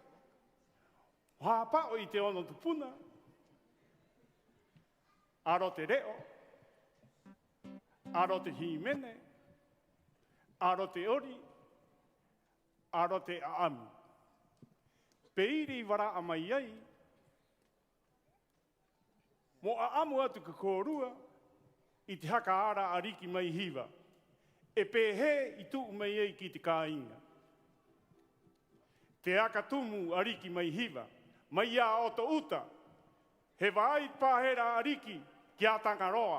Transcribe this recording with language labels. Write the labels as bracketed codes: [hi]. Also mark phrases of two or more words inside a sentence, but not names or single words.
[rap] Hāpao i te ono tupuna. Aro te reo. Aro te himene. Aro te ori. Aro te aami. Peiri wara amai ai. Mo aamu atu ka kōrua i te haka ara ariki mai hiwa. E pēhe i tuu mai ei ki te kāinga. Te aka tumu ariki mai hiwa. Mai a o to uta. He vai pāhera ariki ki a Tangaroa.